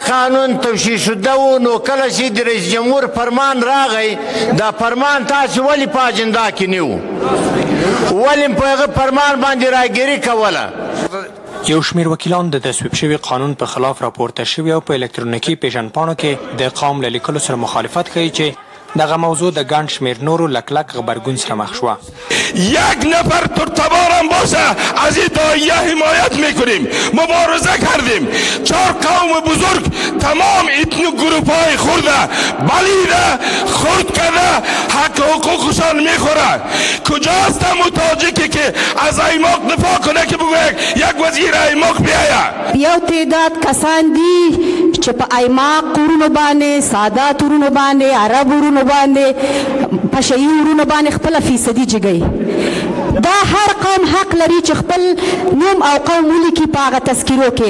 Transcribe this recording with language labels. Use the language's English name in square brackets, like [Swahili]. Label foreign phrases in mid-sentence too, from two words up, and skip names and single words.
[Pashto] قانون توشیح شده و نو کله چې د رئیس جمهور فرمان راغی دا فرمان تاسې ولې په اجنډا کې نه و ولې په هغه فرمان باندې راګیري کوله یو شمیر وکیلان د تصویب شوي قانون په خلاف راپورته شوي او په الکترونیکي پیژندپاڼو کې د قوم له لیکلو سره مخالفت کوي چې دغه موضوع د ګڼ شمیر نورو لکلک غبرګون سره مخ شوه. [Persian] یک نفر ترتبارم باشه از این داعیه حمایت میکنیم، مبارزه کردیم، 4 قوم بزرگ تمام ایتنیک گروپ های خورده بلیده خورد کرده حق حقوقشان میخوره. کجاست هم تاجیکی که از ایماق دفاع کنه که بگوید یک وزیر ایماق بیایه؟ [Pashto] یو تعداد کسان دي چې په ایماق ورونو باندې سادات ورونو باندې عرب ورونو باندې پشهي ورونو باندې خپله فیصدي جګوي. دا هر قوم حق لري چې خپل نوم او قوم ولیکي په هغه تذکیرو کې.